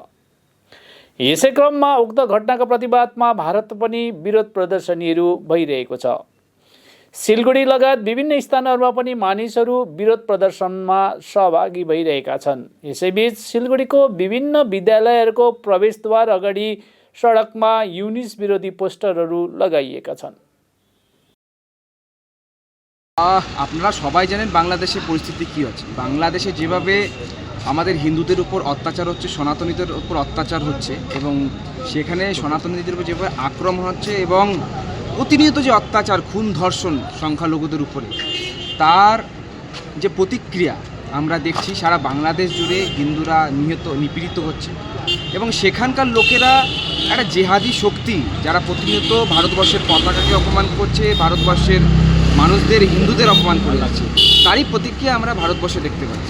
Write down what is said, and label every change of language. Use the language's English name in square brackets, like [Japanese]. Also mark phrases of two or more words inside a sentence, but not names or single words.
[Nepali] यसै क्रममा उक्त घटनाको प्रतिवादमा भारत पनि विरोध प्रदर्शनीहरू भइरहेको छ। सिलगढी लगायत विभिन्न स्थानहरूमा पनि मानिसहरू विरोध प्रदर्शनमा सहभागी भइरहेका छन्। यसैबीच सिलगढीको विभिन्न विद्यालयहरूको प्रवेशद्वार अगाडि सडकमा युनिस विरोधी पोस्टरहरू लगाइएका छन्। [Bangla] আপনারা সবাই জানেন বাংলাদেশের পরিস্থিতি কী আছে। বাংলাদেশে যেভাবে আমাদের হিন্দুদের উপর অত্যাচার হচ্ছে, সনাতনীদের উপর অত্যাচার হচ্ছে এবং সেখানে সনাতনীদের উপর যেভাবে আক্রমণ হচ্ছে এবং প্রতিনিয়ত যে অত্যাচার, খুন, ধর্ষণ সংখ্যালঘুদের উপরে, তার যে প্রতিক্রিয়া আমরা দেখছি সারা বাংলাদেশ জুড়ে হিন্দুরা নিপীড়িত হচ্ছে এবং সেখানকার লোকেরা একটা জেহাদি শক্তি যারা প্রতিনিয়ত ভারতবর্ষের পতাকাকে অপমান করছে, ভারতবর্ষের মানুষদের, হিন্দুদের অপমান করে যাচ্ছে, তারই প্রতিক্রিয়া আমরা ভারতবর্ষে দেখতে পাচ্ছি।